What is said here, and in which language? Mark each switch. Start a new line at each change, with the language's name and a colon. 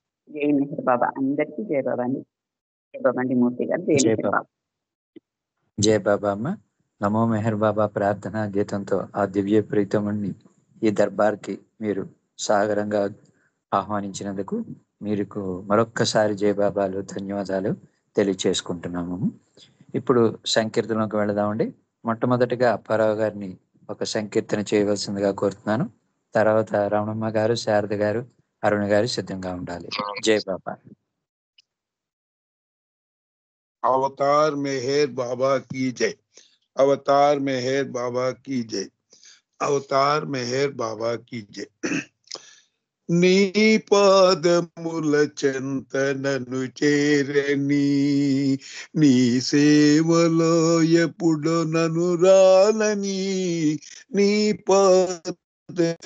Telugu: जय मेहर बाबा अंदरिकी जय बाबा नी, जय बाबा नी మూర్తి గారు జై మెహర్ బాబా. జయ బాబా అమ్మ. నమో మెహర్ బాబా ప్రార్థన గీతంతో ఆ దివ్య ప్రీతముని ఈ దర్బార్కి మీరు సాగరంగా ఆహ్వానించినందుకు మీకు మరొక్కసారి జయబాబాలు ధన్యవాదాలు తెలియచేసుకుంటున్నాము. ఇప్పుడు సంకీర్తనలోకి వెళదామండి. మొట్టమొదటిగా అప్పారావు గారిని ఒక సంకీర్తన చేయవలసిందిగా కోరుతున్నాను. తర్వాత రమణమ్మ గారు, శారద గారు, అరుణ్ గారు సిద్ధంగా ఉండాలి. జయ బాబా.
Hindi: अवतार मेहर बाबा की जय, अवतार मेहर बाबा की जय, अवतार मेहर बाबा की जय.
Telugu: నీ పాదముల చెంతనను చేరని, నీ సేవలో ఎప్పుడు నన్ను రాలని, నీ పాదముల